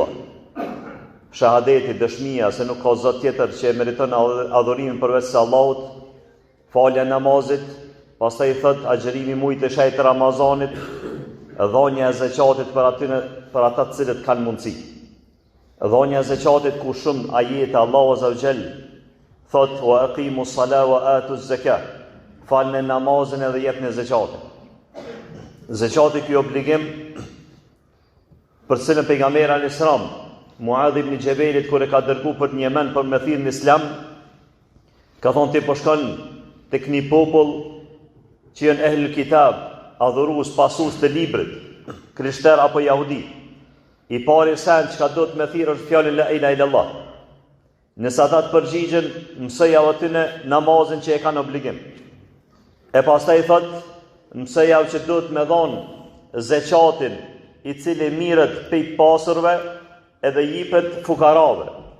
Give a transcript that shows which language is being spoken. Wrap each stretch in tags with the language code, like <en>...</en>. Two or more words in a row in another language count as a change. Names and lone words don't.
<sq>Shahadeti, dëshmia se nuk ka zot tjetër që e meriton adhurimin përveç se Allahut, falja namazit, pastaj thot agjërimi mujt e shajt Ramazanit, dhënia e zeqatit për ata të cilët kanë mundësi. Dhënia e zeqatit ku shumë ajete Allahu</sq> <ar>عز وجل</ar> <sq>thot</sq> <ar>وأقيموا الصلاة وآتوا الزكاة,</ar> <sq>falni namazin edhe jepni zeqatin. Zeqati ky obligim për cilën pejgamberi</sq> <ar>عليه السلام</ar> <sq>Muadh ibn Jabalit kur e ka dërguar për në Yemen për me thirrën në Islam, ka thonë ti po shkon tek një popull që janë</sq> <ar>أهل الكتاب,</ar> <sq>adhurues pasues të librit, krishter apo jahudi. I pari sen që ka do të me thirë është fjallin</sq> <ar>لا إله إلا الله.</ar> <sq>Nëse ata të përgjigjen, mësëja atyne namazin që e kanë obligim. E pastaj thot, mësëja që do të me dhonë zeqatin i cili mirët pej pasurve edhe jipet fukarave.</sq>